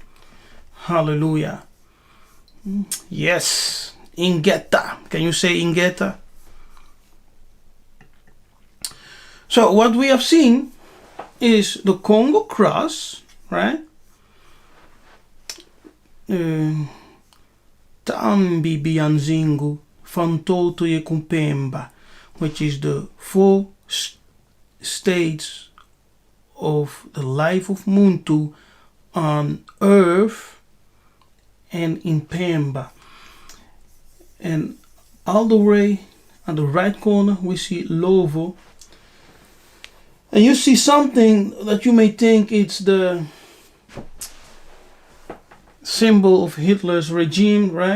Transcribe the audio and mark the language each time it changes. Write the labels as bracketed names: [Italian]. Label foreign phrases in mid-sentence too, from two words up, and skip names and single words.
[English] Hallelujah. Yes, Ingeta. Can you say Ingeta? So what we have seen is the Congo cross, right? [Kongo] Tambi bianzingu fantoto ye kumpemba, [English] which is the 4 states of the life of Muntu on earth and in Pemba. And all the way on the right corner we see Lovo, and you see something that you may think it's the symbol of Hitler's regime, right?